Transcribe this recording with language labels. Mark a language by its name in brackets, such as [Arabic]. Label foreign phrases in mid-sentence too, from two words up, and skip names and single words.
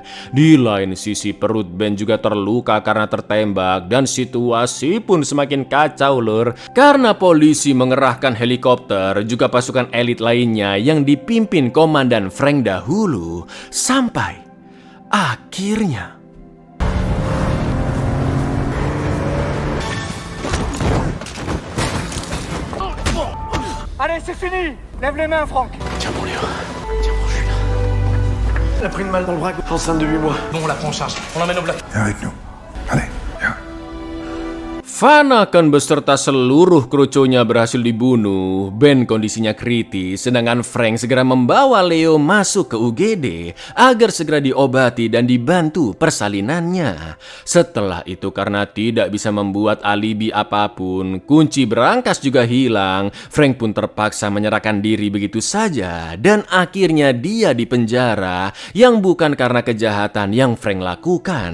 [Indonesian] Di lain sisi perut Ben juga terluka karena tertembak dan situasi pun semakin kacau, lur, karena polisi mengerahkan helikopter juga pasukan elit lainnya yang dipimpin Komandan Frank dahulu. Sampai akhirnya [French] Allez, c'est fini. Lève les mains, Franck. Tiens mon Léo. Tiens mon Julien. Elle a pris une balle dans le bras, enceinte de 8 mois. Bon, on la prend en charge. On l'emmène au bloc. Viens avec nous. Allez, viens. [Indonesian] Vanaken beserta seluruh kroconya berhasil dibunuh. Ben kondisinya kritis, sedangkan Frank segera membawa Leo masuk ke UGD agar segera diobati dan dibantu persalinannya. Setelah itu karena tidak bisa membuat alibi apapun, kunci berangkas juga hilang, Frank pun terpaksa menyerahkan diri begitu saja dan akhirnya dia dipenjara yang bukan karena kejahatan yang Frank lakukan.